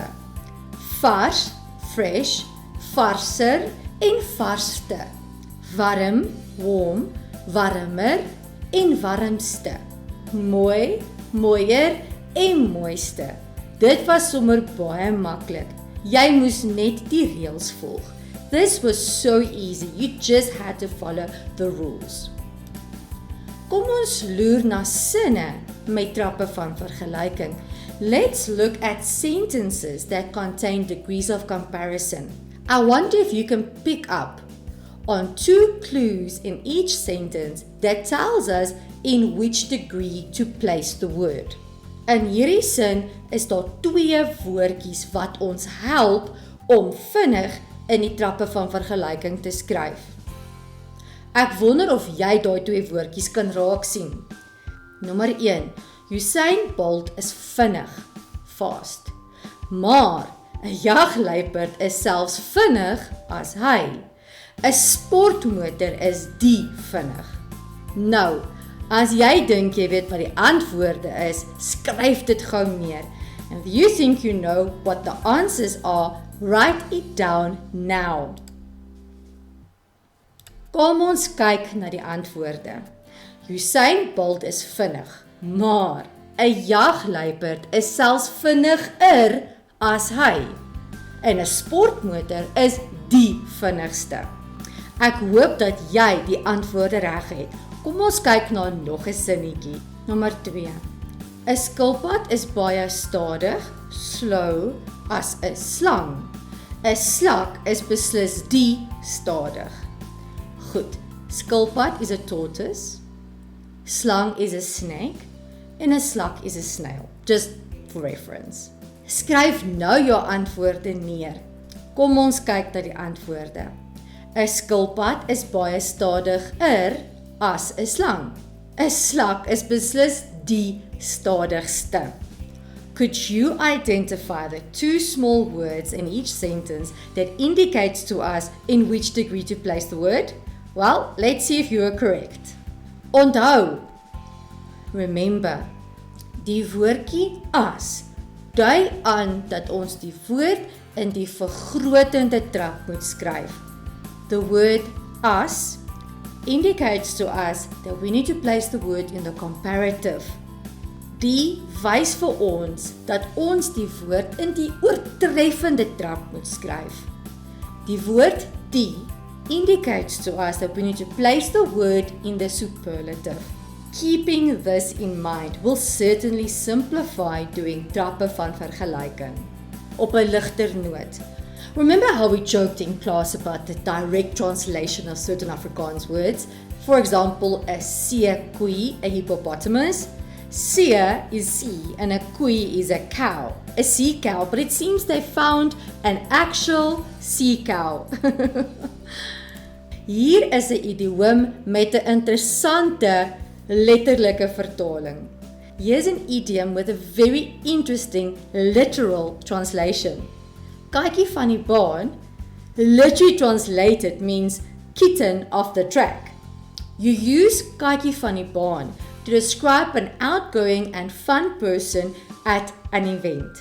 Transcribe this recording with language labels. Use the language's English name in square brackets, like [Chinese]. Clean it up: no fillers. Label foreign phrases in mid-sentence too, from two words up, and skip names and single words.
[Afrikaans] Vars, fresh, varser en varste. Warm, warm, warmer en warmste. Mooi, mooier en mooiste. Dit was sommer baie maklik. Jy moes net die reëls volg. [English] This was so easy. You just had to follow the rules. [Afrikaans] Kom ons loer na sinne met trappe van vergelyking. [English] Let's look at sentences that contain degrees of comparison. I wonder if you can pick up on 2 clues in each sentence that tells us in which degree to place the word. [Afrikaans] In hierdie sin is daar 2 woordjies wat ons help om vinnig in die trappe van vergelyking te skryf. Ek wonder of jy daai 2 woordjies kan raak sien. Nommer 1. Usain Bolt is vinnig, fast. Maar 'n jagluiperd is selfs vinnig as hy. 'n Sportmotor is die vinnig. Nou, as jy dink jy weet wat die antwoorde is, skryf dit gou neer. [English] And if you think you know what the answers are, write it down now. [Afrikaans] Kom ons kyk na die antwoorde. Usain Bolt is vinnig, maar 'n jagluiperd is selfs vinniger as hy. En 'n sportmotor is die vinnigste. Ek hoop dat jy die antwoorde reg het. Kom ons kyk na nog 'n sinnetjie. Nommer 2. 'n Skilpad is baie stadig, slow as 'n slang. 'n Slak is beslis die stadig. Goed, skilpad [English] is a tortoise, slang is a snake, [Afrikaans] en 'n slak is [English] a snail. Just for reference. [Afrikaans] Skryf nou jou antwoorde neer. Kom ons kyk na die antwoorde. 'n Skilpad is baie stadiger as 'n slang. 'n Slak is beslis die stadigste. [English] Could you identify the 2 small words in each sentence that indicates to us in which degree to place the word? Well, let's see if you are correct. [Afrikaans] Onthou, remember, die woordjie as dui aan dat ons die woord in die vergrotende trap moet skryf. [English] The word as indicates to us that we need to place the word in the comparative. [Afrikaans] Die wys vir ons dat ons die woord in die oortreffende trap moet skryf. Die woord die [English] indicates to us that we need to place the word in the superlative. Keeping this in mind will certainly simplify doing [Afrikaans] trappe van vergelyking. Op 'n ligter noot. [English] Remember how we joked in class about the direct translation of certain Afrikaans words? For example, a [Afrikaans] see koei, [English] a hippopotamus. See is sea and a koei is a cow. A sea cow, but it seems they found an actual sea cow. [Afrikaans] Hier is 'n idioom met 'n interessante letterlike vertaling. [English] Here's an idiom with a very interesting literal translation. [Afrikaans] Katjie van die baan, [English] literally translated means kitten off the track. You use [Afrikaans] katjie van die baan [English] to describe an outgoing and fun person at an event.